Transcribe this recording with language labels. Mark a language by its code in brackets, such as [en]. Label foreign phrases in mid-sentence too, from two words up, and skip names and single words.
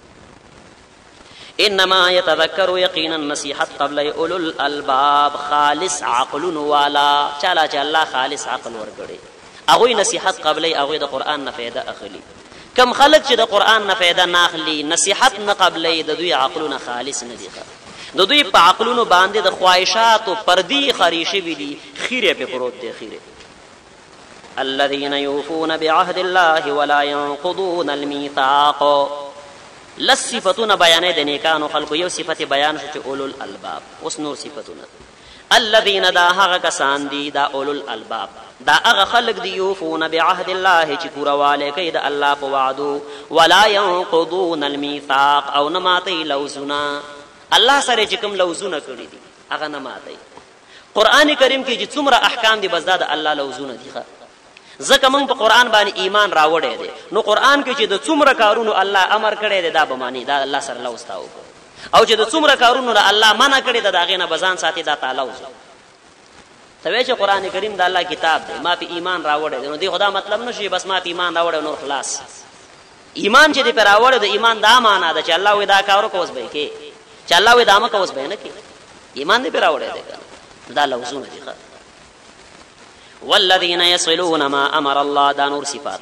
[ar] انما يتذكر [ps] یقینا نصیحت قبل [ar] اولو الالباب [ps] خالص عقل والا چاله چې الله خالص عقل ورکړي هغوی نصیحت قبلی هغوی د قرآن نه فایده اخلي کم خلق چې د قرآن نه فایده نه اخلي نصیحت نه قبلی د دوی عقلونه خالص نه دي د دوی په عقلونو باندې د خواهشاتو پردي خري شوي دي خیرې پې پروت دی خیرې [ar] الذين يوفون بعهد الله ولا ينقضون الميثاق [ps] لس صفتونه بیانې د نیکانو خلکو یو صفت بیان شو چې [ar] اولو الالباب [ps] اوس نور صفتونه الذين دا هغه کسان دي دا اولو الالباب دا هغه خلق دی [ar] یوفون بعهد الله [ps] چې پوروالی کوي د الله په وعدو [ar] ولا ينقضون الميثاق [ps] او نه ماتوي لوزونه الله سره چې کوم لوزونه کړي دي هغه نه ماتوي قرآن کریم کې چې څومره احکام دي بس دا د الله لوزونه دي ځکه موږ په قرآن باندې ایمان راوړی دی نو قرآن کې چې د څومره کارونو الله امر کړی دی دا به معنی دا الله سره لوز تا وکړو او چې د څومره کارونو نه الله منع کړی دی د هغې نه به ځان ساتي دا تا لوز ته وایې چې قرآن کریم د الله کتاب دی ما په ایمان راوړی دی نو دې خو دا مطلب نه شي بس ما په ایمان راوړی نور خلاص ایمان چې دې پرې راوړی د ایمان دا معنا ده چې الله وایي دا کار وکړه اوس به یې کې چې الله وایي دا مه کوه اوس به یې نه کې ایمان دې پرې راوړی دی که دا لوزونه دي [ar] والذین یصلون ما امر الله [ps] دا نور صفات